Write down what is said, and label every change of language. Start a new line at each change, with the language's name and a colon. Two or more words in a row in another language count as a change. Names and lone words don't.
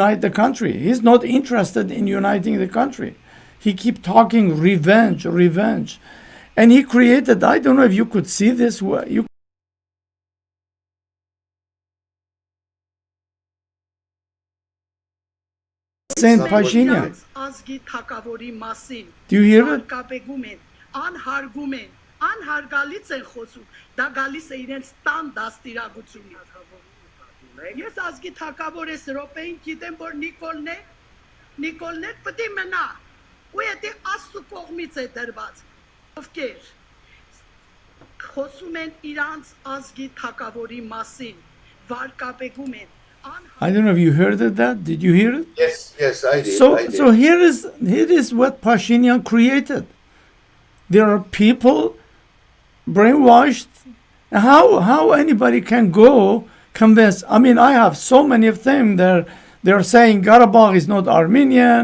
English: He's not interested in uniting the country. he keep talking revenge, revenge. And he created, I don't know if you could see this, you Saint not Pashinyan. working.
Armenian: ազգի թակավորի մասին
English: Do you hear it?
Armenian: վարկաբեկում են, անհարգում են, անհարգալից են խոսում, դա գալիս է իրենց տան դաստիարակությունից։ Ես ազգի թակավոր ես Ռոպեին գիտեմ, որ Նիկոլն է պետք է մնա, ու եթե Աստծո կողմից է դրված, ովքեր խոսում են իրանց ազգի թակավորի մասին, վարկաբեկում են,
English: I don't know if you heard of that. Did you hear it? Yes, I did. So, I did. so here is what Pashinyan created. There are people brainwashed. How anybody can go convince? I mean, I have so many of them. They're saying Garabet is not Armenian.